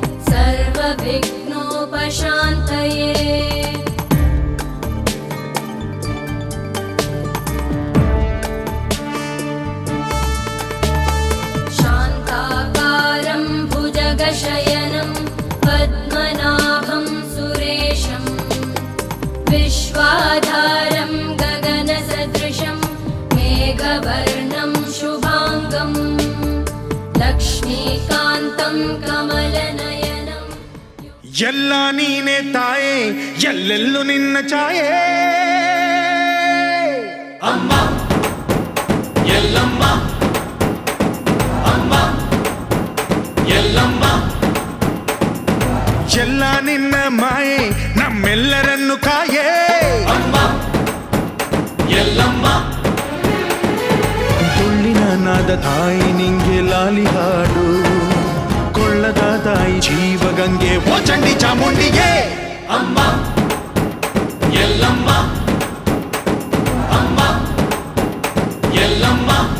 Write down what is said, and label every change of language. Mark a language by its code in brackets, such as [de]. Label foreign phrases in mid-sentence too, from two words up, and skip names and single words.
[sa] सर्वविघ्नोपशान्तये शान्ताकारं भुजगशयनं पद्मनाभं सुरेशं विश्वाधारं गगनसदृशं मेघवर्णं शुभाङ्गं लक्ष्मीकान्तं कमलनयनं [kn] ಎಲ್ಲ ನೀನೆ ತಾಯೇ ಎಲ್ಲೆಲ್ಲೂ ನಿನ್ನ ಛಾಯೆ ಅಮ್ಮ ಎಲ್ಲಮ್ಮ ಅಮ್ಮ ಎಲ್ಲಮ್ಮ ಎಲ್ಲ ನಿನ್ನ ಮಾಯೆ ನಮ್ಮೆಲ್ಲರನ್ನು ಕಾಯೇ ಅಮ್ಮ ಎಲ್ಲಮ್ಮ ತುಳ್ಳಿನ ನಾದ ತಾಯಿ ನಿಂಗೆ ಲಾಲಿ ಹಾಡು ಕೊಳ್ಳದ ತಾಯಿ ಜೀವಗಂಗೆ ಓ ಚಂಡಿ ಚಾಮುಂಡಿಗೆ ಅಮ್ಮ ಎಲ್ಲಮ್ಮ ಅಮ್ಮ ಎಲ್ಲಮ್ಮ